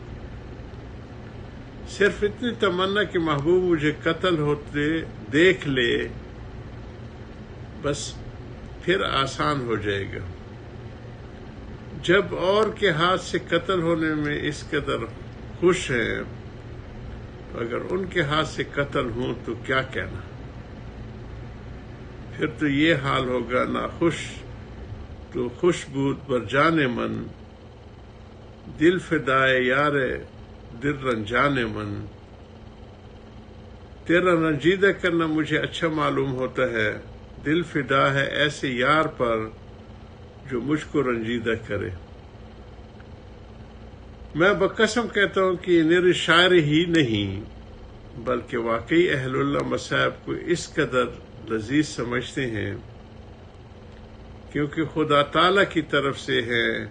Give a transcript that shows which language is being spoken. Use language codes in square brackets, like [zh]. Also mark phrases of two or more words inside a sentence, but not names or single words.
[ur] صرف اتنی تمنا کہ محبوب مجھے قتل ہوتے دیکھ لے، بس پھر آسان ہو جائے گا. جب اور کے ہاتھ سے قتل ہونے میں اس قدر خوش ہیں، اگر ان کے ہاتھ سے قتل ہوں تو کیا کہنا. پھر تو یہ حال ہوگا [fa] نہ خوش تو خوش بود بر جان من دل فدائے یار دل رنجان من. [ur] تیرا رنجیدہ کرنا مجھے اچھا معلوم ہوتا ہے. دل فدا ہے ایسے یار پر جو مجھ کو رنجیدہ کرے. میں بقسم کہتا ہوں کہ یہ میری شاعری ہی نہیں بلکہ واقعی اہل اللہ مصائب کو اس قدر لذیذ سمجھتے ہیں کیونکہ خدا تعالی کی طرف سے ہے.